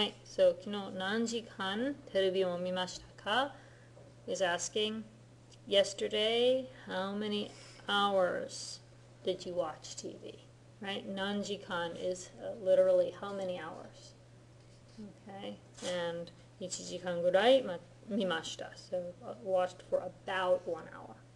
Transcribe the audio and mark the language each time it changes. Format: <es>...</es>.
<en>はい、so</en> <ja>昨日何時間テレビを見ましたか</ja> <en>is asking, yesterday, how many hours did you watch TV? Right? 何時間 is literally how many hours. Okay, and</en> <ja>1時間ぐらい見ました.</ja> <en>So watched for about 1 hour.</en>